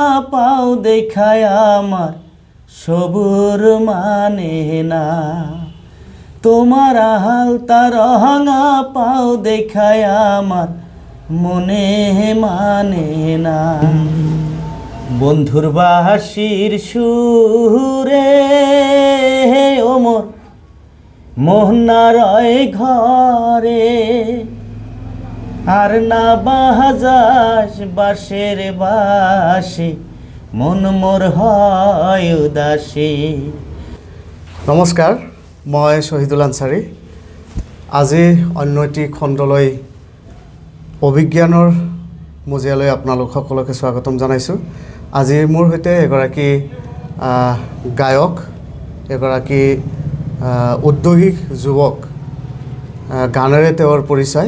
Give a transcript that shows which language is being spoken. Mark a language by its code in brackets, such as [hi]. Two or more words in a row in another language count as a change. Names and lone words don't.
[bn] পাও দেখায় আমার সবুর মানে না তোমার হালতা রহাঙা পাও দেখায় আমার মনে মানে না বন্ধুর বাঁশির সুরে ওমর মোহনা রয় ঘরে আর না বাজাস বাঁশের বাঁশি মন মোর হয় উদাসী। [as] নমস্কাৰ, মই শহীদুল আনচাৰী। আজি অন্য এটি খণ্ডলৈ অভিজ্ঞানৰ মজিয়ালৈ আপোনালোক সকলোকে স্বাগতম জনাইছোঁ। আজি মোৰ সৈতে এগৰাকী গায়ক, এগৰাকী উদ্যোগিক যুৱক, গানেৰে তেওঁৰ পৰিচয়।